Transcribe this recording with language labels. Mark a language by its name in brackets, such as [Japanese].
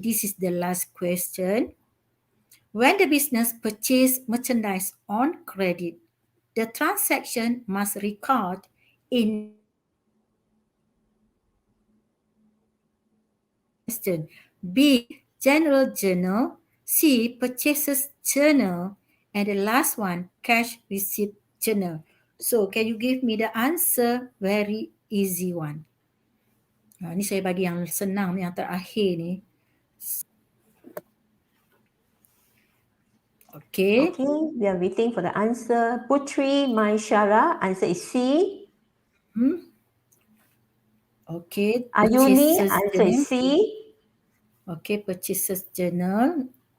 [English] This is the last question. When the business purchase merchandise on credit, the transaction must record in question. B. General journal. C. Purchases journal. And the last one, cash receipt journal. So, can you give me the answer? Very easy one. [Malay] Ni saya bagi yang senang, yang terakhir ni. [English] Okay. Okay, we are waiting for the answer. Putri Maishara, answer is C. Okay. Ayuni, Purchases answer is journal. C. Okay, purchases journal.